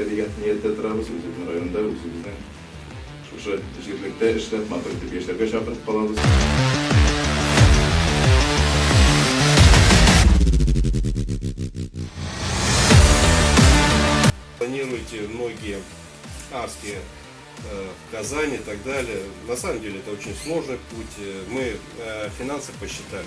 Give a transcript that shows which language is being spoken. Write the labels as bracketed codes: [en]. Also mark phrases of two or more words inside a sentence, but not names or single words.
[tt] ниятта торабыз, үзебезнең районда, үзебезнең шушы җирлектә эшләп матур итеп яшәргә чакырып калабыз. [ru] Планируете многие Арске, в Казани и так далее. На самом деле это очень сложный путь. Мы финансы посчитали.